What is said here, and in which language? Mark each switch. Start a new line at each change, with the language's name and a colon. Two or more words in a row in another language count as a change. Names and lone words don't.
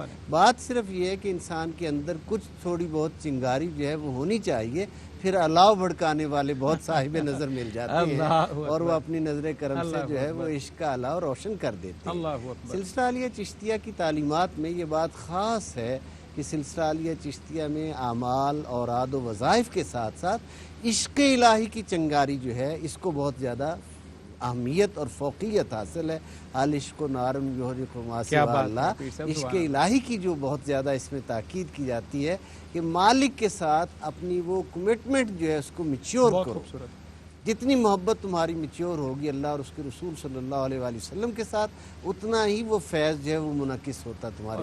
Urdu: بات صرف یہ ہے کہ انسان کے اندر کچھ تھوڑی بہت چنگاری جو ہے وہ ہونی چاہیے, پھر الاؤ بھڑکانے والے بہت صاحب نظر مل جاتے ہیں اور وہ اپنی نظر کرم سے جو ہے وہ عشق کا الاؤ روشن کر دیتے ہیں. سلسلہ عالیہ چشتیہ کی تعلیمات میں یہ بات خاص ہے کہ سلسلہ عالیہ چشتیہ میں اعمال, اوراد و وظائف کے ساتھ ساتھ عشق الہی کی چنگاری جو ہے اس کو بہت زیادہ اہمیت اور فوقیت حاصل ہے.
Arabic: عشق و نارم یحرق ما سوی اللہ,
Urdu: عشق الہی کی جو بہت زیادہ اس میں تاکید کی جاتی ہے کہ مالک کے ساتھ اپنی وہ کمٹمنٹ جو ہے اس کو میچیور کرو. جتنی محبت تمہاری میچیور ہوگی اللہ اور اس کے رسول صلی اللہ علیہ وآلہ وسلم کے ساتھ, اتنا ہی وہ فیض جو ہے وہ منعکس ہوتا تمہارے,